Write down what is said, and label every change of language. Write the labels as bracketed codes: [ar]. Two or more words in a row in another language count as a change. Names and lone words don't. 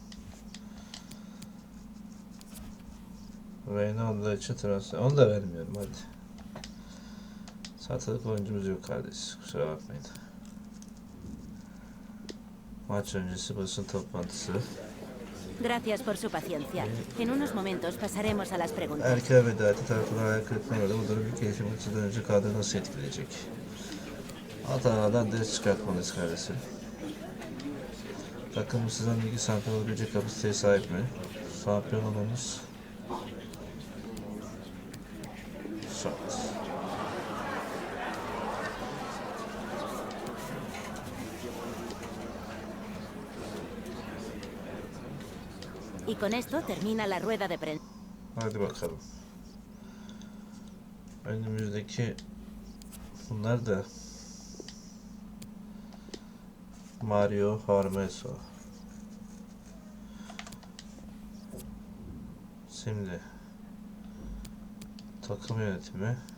[tr] Reynolds için transfer onu da vermiyorum hadi. Satılık oyuncumuz yok kardeş, kusura bakmayın. Maç öncesi basın toplantısı. [es] Gracias por su paciencia. En unos momentos pasaremos a las preguntas. [tr] Erken veda etti. Taraftarlar hayal kırıklığına uğradı. Bu durum ülke için maçından önce kadro nasıl etkileyecek? Hatalardan ders çıkartmalıyız kardeşim. Takım sizden ligi şampiyon olabilecek kapasiteye sahip mi? Şampiyon olmamız şart. [es] Y con esto termina la rueda de prensa. [tr] Hadi bakalım. Önümüzdeki bunlar da Mario Harmeso. Şimdi takım yönetimi.